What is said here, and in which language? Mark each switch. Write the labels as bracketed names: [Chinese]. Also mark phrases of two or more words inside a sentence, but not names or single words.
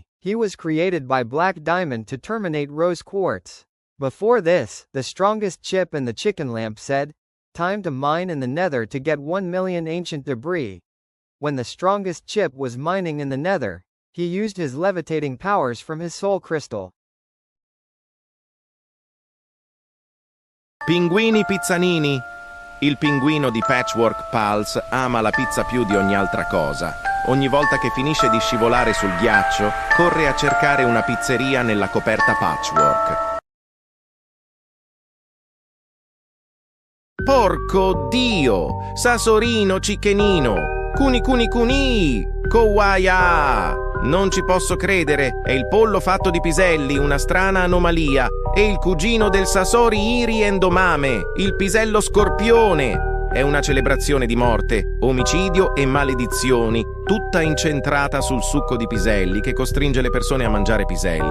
[English] He was created by Black Diamond to terminate Rose Quartz. Before this, the strongest chip in the chicken lamp said, "Time to mine in the nether to get 1 million ancient debris." When the strongest chip was mining in the nether, he used his levitating powers from his soul crystal. [Italian] Pinguini Pizzanini. Il pinguino di Patchwork Pals ama la pizza più di ogni altra cosa. Ogni volta che finisce di scivolare sul ghiaccio, corre a cercare una pizzeria nella coperta patchwork. Porco Dio! Sasorino Cicchenino! Cuni cuni cuni! Kowaia! Non ci posso credere, è il pollo fatto di piselli, una strana anomalia. È il cugino del Sasori Iri Endomame, il pisello scorpione. È una celebrazione di morte, omicidio e maledizioni, tutta incentrata sul succo di piselli che costringe le persone a mangiare piselli.